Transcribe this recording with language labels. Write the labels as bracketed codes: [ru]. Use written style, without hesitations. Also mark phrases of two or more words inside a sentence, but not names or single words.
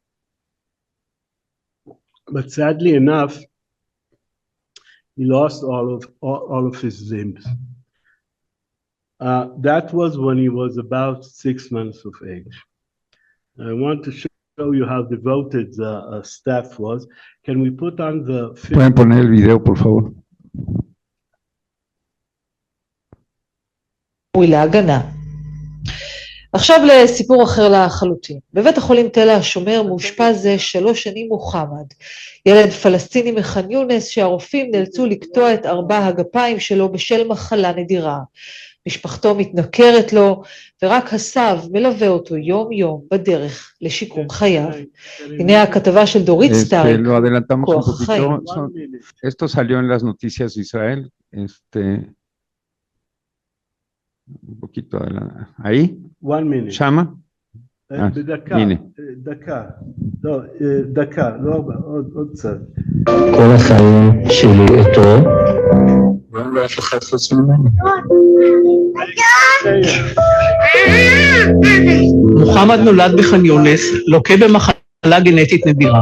[en] But sadly enough, he lost all of his limbs. That was when he was about 6 months of age. I want to show you how devoted the staff was. Can we put on the film? [es] Pueden poner el video, por favor. [he] ולהגנה. עכשיו לסיפור אחר לחלוטין. בבית החולים תל השומר מאושפז זה 3 שנים מוחמד, ילד פלסטיני מח'אן יונס שהרופאים נאלצו לקטוע את 4 הגפיים שלו בשל מחלה נדירה. משפחתו מתנכרת לו, ורק הסב מלווה אותו יום יום בדרך לשיקום חייו. הנה הכתבה של דורית סטאריק, [es] Lo adelantamos un [he] כוח החיים. [es] poquito. Esto salió en las noticias de Israel. Un poquito ahí. [en] 1 minute. [he] Shama. בדקה, הנה. דקה, לא, עוד קצת. כל החיים שלי איתו, ואין לו אף אחד חוץ ממני. מוחמד נולד בח'אן יונס, לוקה במחלה גנטית נדירה.